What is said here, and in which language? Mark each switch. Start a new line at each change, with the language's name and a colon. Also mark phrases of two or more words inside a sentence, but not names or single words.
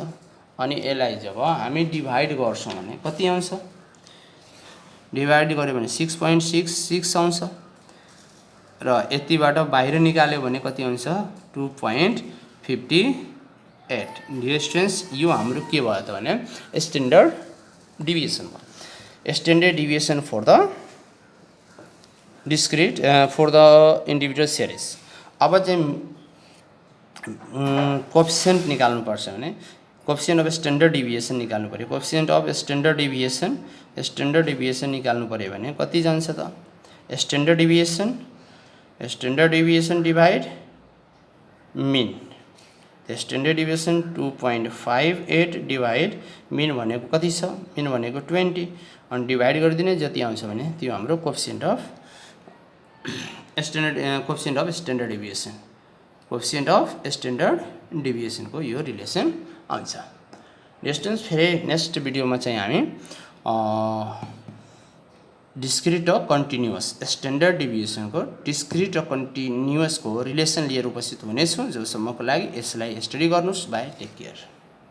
Nepali: अनि यसलाई जब हामी डिभाइड गर्छौं भने कति आउँछ? डिभाइड गर्यो भने 6.66 आउँछ र यतिबाट बाहिर निकाल्यो भने कति आउँछ? 2.58। डिस्टेन्स यो हाम्रो के भयो त भने
English: standard deviation
Nepali: भयो।
English: standard deviation for the discrete for the individual series.
Nepali: अब चाहिँ कोएफिशिएंट निकाल्नु पर्छ भने
English: coefficient of standard deviation
Nepali: निकाल्नु पर्यो।
English: coefficient of standard deviation
Nepali: निकाल्नु पर्यो भने कति जान्छ त?
English: standard deviation divide mean. standard deviation
Nepali: 2.58
English: divide mean
Nepali: भनेको कति छ? मीन भनेको 20 अनि डिवाइड गरिदिने जति आउँछ भने त्यो हाम्रो
English: coefficient of standard deviation. coefficient of standard deviation
Nepali: को यो रिलेसन आउँछ। डिस्टेन्स फेरि
English: next videoमा
Nepali: चाहिँ हामी डिस्क्रिट र
English: continuous standard deviationको
Nepali: डिस्क्रिट र कन्टिन्युअसको रिलेसन लिएर उपस्थित हुनेछु। जबसम्मको लागि यसलाई स्टडी गर्नुहोस्।
English: bye, take care.